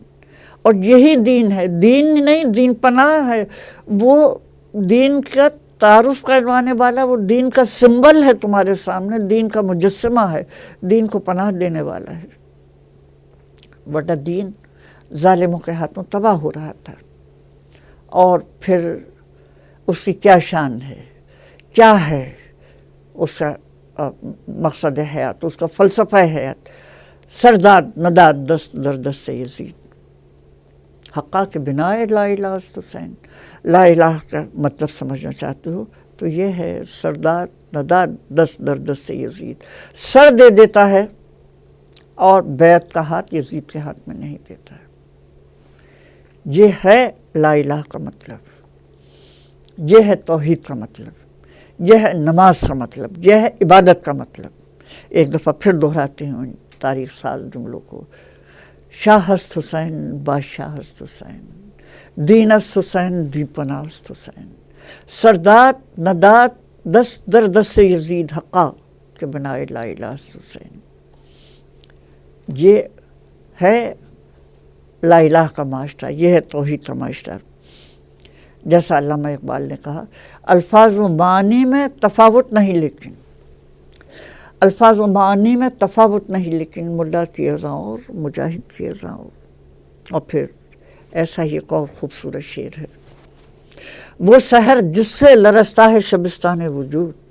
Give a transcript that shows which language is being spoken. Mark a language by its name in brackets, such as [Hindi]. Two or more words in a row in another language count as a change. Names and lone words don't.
[Urdu] اور یہی دین ہے، دین نہیں، دین پناہ ہے، وہ دین کا تعارف کروانے والا، وہ دین کا سمبل ہے تمہارے سامنے، دین کا مجسمہ ہے، دین کو پناہ دینے والا ہے۔ ورنہ دین ظالموں کے ہاتھوں تباہ ہو رہا تھا، اور پھر اس کی کیا شان ہے، کیا ہے اس کا مقصد حیات، اس کا فلسفہ حیات؟ [Persian] سرداد نداد دست در دست سے یزید، حقا کے بنا لا الہ است حسین۔ [Urdu] لا الہ کا مطلب سمجھنا چاہتے ہو تو یہ ہے، [Persian] سرداد نداد دست در دست سے یزید، [Urdu] سر دے دیتا ہے اور بیعت کا ہاتھ یزید کے ہاتھ میں نہیں دیتا ہے۔ یہ ہے لا الہ کا مطلب، یہ ہے توحید کا مطلب، یہ ہے نماز کا مطلب، یہ ہے عبادت کا مطلب۔ ایک دفعہ پھر دہراتے ہیں ان تاریخ ساز جملوں کو، [Persian] شاہ است حسین بادشاہ است حسین، دین است حسین دی پناہ است حسین، سرداد نداد دست در دست سے یزید، حقا کے بنائے لا الہ است حسین۔ [Urdu] یہ ہے لا الہ کا معاشرہ، یہ ہے توحید کا معاشرہ۔ جیسا علامہ اقبال نے کہا، الفاظ و معانی میں تفاوت نہیں، لیکن الفاظ و معانی میں تفاوت نہیں، لیکن ملا کی اذاں اور مجاہد کی اذاں اور پھر ایسا ہی ایک اور خوبصورت شعر ہے، وہ سحر جس سے لرزتا ہے شبستان وجود،